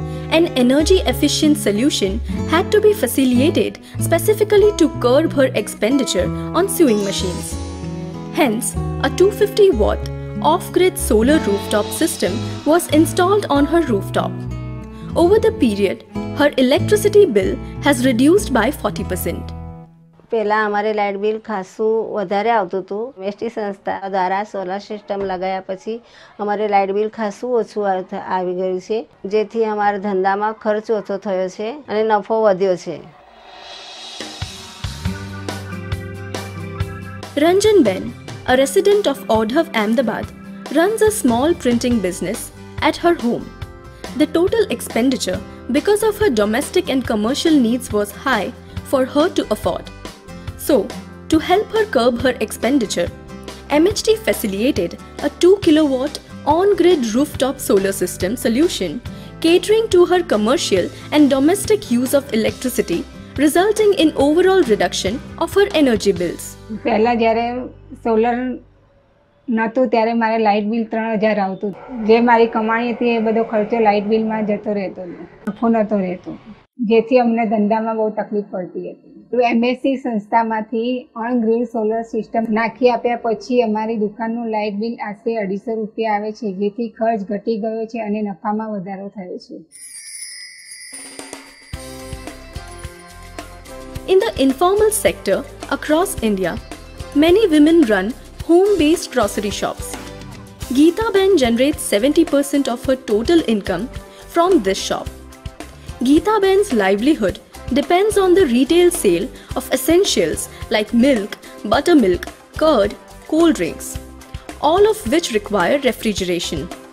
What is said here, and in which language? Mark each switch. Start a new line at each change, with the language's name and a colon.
English: An energy-efficient solution had to be facilitated specifically to curb her expenditure on sewing machines. Hence, a 250-watt off-grid solar rooftop system was installed on her rooftop. Over the period, her electricity bill has reduced by 40%.
Gujarati: પહેલા અમારે light bill ખાસું વધારે આવતું હતું. MHT સંસ્થા દ્વારા solar system લગાવ્યા પછી અમારે લાઇટ બિલ ખાસું ઓછું આવી ગયું છે, જેથી અમારા ધંધામાં ખર્ચ ઓછો થયો છે અને નફો વધ્યો છે.
English: Ranjan Ben, a resident of Audhav, Ahmedabad, runs a small printing business at her home. The total expenditure because of her domestic and commercial needs was high for her to afford. So, to help her curb her expenditure, MHT facilitated a 2 kilowatt on-grid rooftop solar system solution catering to her commercial and domestic use of electricity, resulting in overall reduction of her energy bills.
Gujarati: પહેલા જ્યારે solar નહોતું ત્યારે મારે light bill 3000 આવતું. જે મારી કમાણી હતી એ બધો ખર્ચો લાઇટ બિલમાં જતો રહેતો, નફો નહોતો રહેતો, જેથી અમને ધંધામાં બહુ તકલીફ પડતી હતી. તો MHT સંસ્થામાંથી on grid solar system નાખી આપ્યા પછી અમારી દુકાનનું લાઇટ બિલ આશરે 250 રૂપિયા આવે છે, જેથી ખર્ચ ઘટી ગયો છે અને નફામાં વધારો થયો છે.
English: In the informal sector across India, many women run home-based grocery shops. Geeta Ben generates 70% of her total income from this shop. Geeta Ben's livelihood depends on the retail sale of essentials like milk, buttermilk, curd, cold drinks, all of which require refrigeration.